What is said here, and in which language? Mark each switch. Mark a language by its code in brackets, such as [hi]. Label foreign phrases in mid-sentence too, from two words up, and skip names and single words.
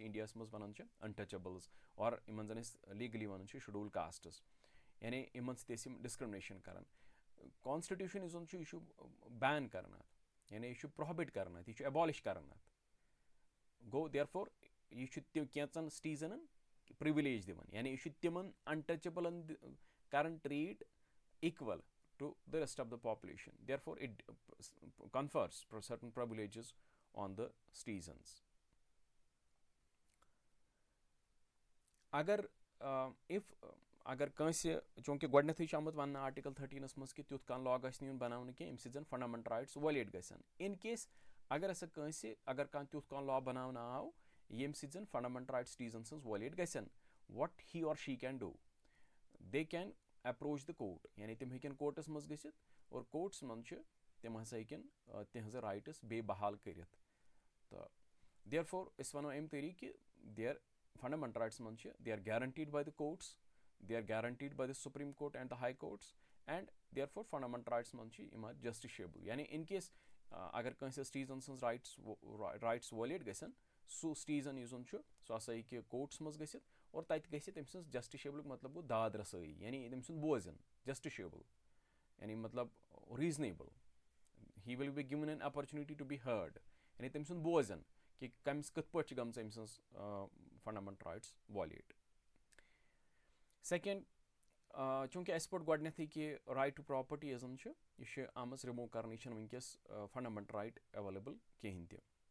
[ks] انڈیاہس منٛز وَنان چھِ انٹچبلز اور یِمن زن أسۍ لیٖگلی وَنان چھِ [en] scheduled castes [ks] یعنی یِمن سۭتۍ ٲسۍ یِم ڈِسکرمنیشن کران کانسٹِٹیوٗشن یُس زن چھُ یہِ چھُ بین کران اَتھ یعنی یہِ چھُ پروہبِٹ کران اَتھ یہِ چھُ ایبالِش کران اَتھ گوٚو [en] therefore [ks] یہِ چھُ تِم کینٛژن سٹیٖزنن پرٛوِلیج دِوان یعنی یہِ چھُ تِمن انٹچبلن کران [en] treat equal to the rest of the population therefore it confers certain privileges on the citizens [ks] اگر کٲنٛسہِ چوٗنٛکہِ گۄڈنیٚتھٕے چھُ آمُت وَننہٕ آرٹِکل 13 منٛز کہِ تیُتھ کانٛہہ لا گژھِ نہٕ یُن بَناونہٕ کینٛہہ ییٚمہِ سۭتۍ زَن [en] fundamental rights violate [ks] گژھن [en] in case [ks] اگر ہسا کانٛہہ تیُتھ کانٛہہ لا بَناونہٕ آو ییٚمہِ سۭتۍ زَن [en] fundamental rights [ks] سٹیٖزن سٕنٛز وایلیٹ گژھن [en] what he or she can do they can approach the court [ks] یعنی تِم ہیٚکن کوٹس منٛز گٔژھِتھ اور کوٹس منٛز چھِ تِم ہسا ہیٚکن تِہنٛزٕ رایٹس بیٚیہِ بحال کٔرِتھ تہٕ [en] therefore [ks] أسۍ وَنو اَمہِ طٔریٖقہٕ کہِ [en] their fundamental rights [ks] منٛز چھِ دے [en] are guaranteed by the courts they are guaranteed by the supreme court and the high courts and therefore fundamental rights [ks] منٛز چھِ یِم [en] are justiciable یعنی اِن [ks] کیس اگر کٲنٛسہِ سٹیٖزن سٕنٛز رایٹس وایلیٹ گژھن سُہ سٹیٖزن یُس زن چھُ سُہ ہسا ہیٚکہِ کوٹس منٛز گٔژھِتھ اور تَتہِ گژھِ تٔمۍ سٕنٛز جسٹِشیبلُک مطلب گوٚو داد رسٲیی یعنی تٔمۍ سُنٛد بوزن جسٹِشیبٕل یعنی مطلب [en] reasonable he will be given an opportunity to be heard [ks] یعنی تٔمۍ سُنٛد بوزن کہِ کٔمِس کِتھ پٲٹھۍ چھِ گٔمژ أمۍ سٕنٛز [en] fundamental rights violate [ks] سیٚکینٛڈ چوٗنٛکہِ اَسہِ پوٚر گۄڈنیٚتھٕے کہِ [en] right to property [ks] یۄس زن چھِ یہِ چھِ آمٕژ رِموٗ کرنہٕ یہِ چھنہٕ وٕنکیٚس [en] fundamental right available [ks] کِہینۍ تہِ